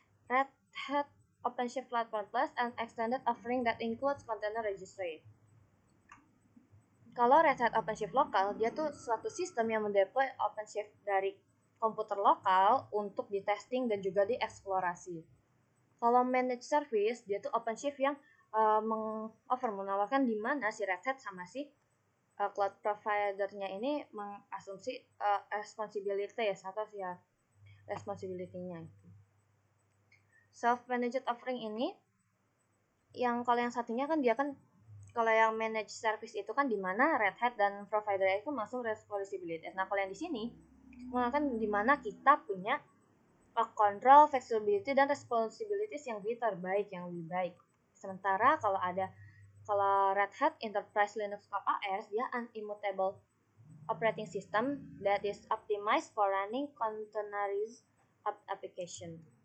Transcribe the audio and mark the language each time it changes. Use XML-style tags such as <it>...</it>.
<en>Red Hat OpenShift Platform Plus an extended offering that includes container registry.</en> <id>Kalau Red Hat OpenShift lokal, dia tuh suatu sistem yang mendeploy OpenShift dari komputer lokal untuk di-testing dan juga dieksplorasi. Kalau managed service, dia tuh OpenShift yang menawarkan di mana si Red Hat sama si cloud provider-nya ini mengasumsi responsibility atau ya responsibility-nya. Self-managed offering ini, kalau yang satunya kan dia kan, kalau yang managed service itu kan di mana Red Hat dan provider itu masuk responsibility. Nah, kalau yang di sini kan di mana kita punya control, flexibility, dan responsibilities yang terbaik, yang lebih baik. Sementara kalau</id> <en>Red Hat Enterprise Linux OS, dia an immutable operating system that is optimized for running containerized application.</en>